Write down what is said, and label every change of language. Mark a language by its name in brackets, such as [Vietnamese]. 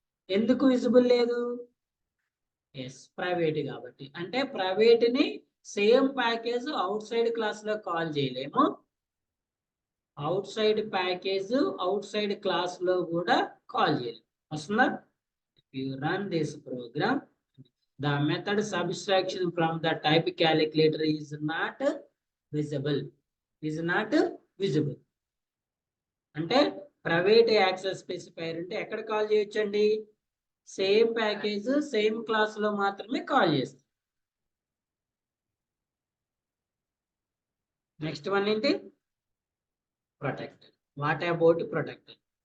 [Telugu] ఎందుకు విజిబుల్ లేదు? Yes, private కాబట్టి. అంటే ప్రైవేట్ ని same package out side class లో కాల్ చేయలేము, out side package out side class లో కూడా కాల్ చేయలేము. వస్తుందా? [English] You run this program, the method subtraction from the type calculator is not visible. Is not visible. [Telugu] అంటే private access specifier అంటే ఎక్కడ call చేయొచ్చండి? సేమ్ ప్యాకేజ్ సేమ్ క్లాస్ లో మాత్రమే కాల్ చేస్తాం. నెక్స్ట్ వన్ ఏంటి? ప్రొటెక్టెడ్. [English] What about protected?